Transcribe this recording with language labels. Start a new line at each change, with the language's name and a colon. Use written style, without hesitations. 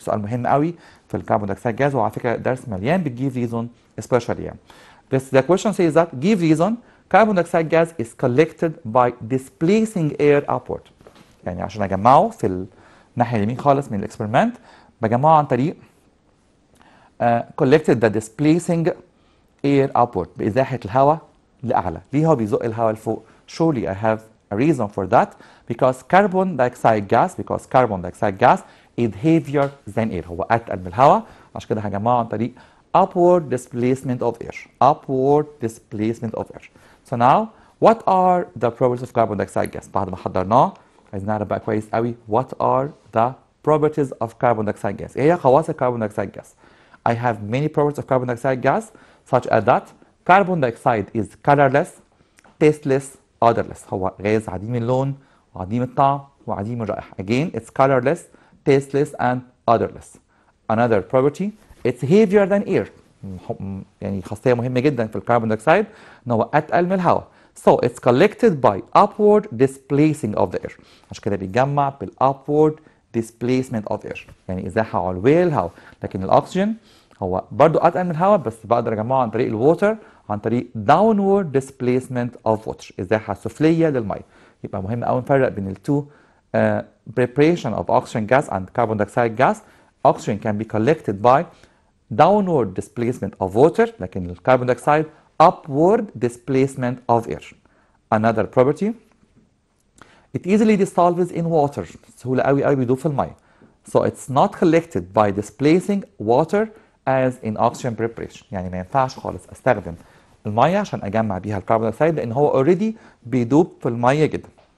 Arabic: سؤال مهم قوي في الكربون دايوكسيد جاز، وعلى فكرة درس مليان بالgive reason especially يعني.
English: The question says that give reason carbon dioxide gas is collected by displacing air upward.
Arabic: يعني عشان اجمعه في الناحية اليمين خالص من الاكسبيرمنت بجمعه عن طريق
English: collected the displacing air upward
Arabic: بإزاحة الهواء لأعلى. ليه هو بيزق الهواء لفوق؟
English: Surely I have a reason for that, because carbon dioxide gas is heavier than air.
Arabic: هو أتقل من الهواء، عشان كده هجمعه عن طريق upward displacement of air.
English: Upward displacement of air. So now what are the properties of carbon dioxide gas؟
Arabic: بعد ما حضرناه عايزين نعرف بقى كويس قوي
English: what are the properties of carbon dioxide gas.
Arabic: إيه هي خواص الكربون دايوكسيد
English: gas؟ I have many properties of carbon dioxide gas such as that carbon dioxide is colorless, tasteless, odorless.
Arabic: هو غاز عديم اللون وعديم الطعم وعديم الرائحة.
English: Again, it's colorless, tasteless, and odorless. Another property, it's heavier than air.
Arabic: يعني خاصية مهمة جدا في الكربون دايوكسيد إن هو أتقل من الهواء.
English: So it's collected by upward displacing of the air.
Arabic: عشان كده بيتجمع بالupward displacement of air. يعني إزاحة علوية للهواء. لكن الأكسجين هو برضو أتقل من الهواء، بس بقدر أجمعه عن طريق الووتر، عن طريق downward displacement of water، إزاحة سفلية للمية. يبقى مهم قوي نفرق بين التو
English: preparation of oxygen gas and carbon dioxide gas. Oxygen can be collected by downward displacement of water،
Arabic: لكن الكربون دايوكسيد
English: upward displacement of air. Another property, it easily dissolves in water.
Arabic: سهولة قوي قوي بيدوب في المية.
English: So it's not collected by displacing water as in oxygen preparation.
Arabic: يعني ما ينفعش خالص استخدم المية عشان اجمع بيها الكربون دايوكسيد لان هو already بيدوب في المية جدا.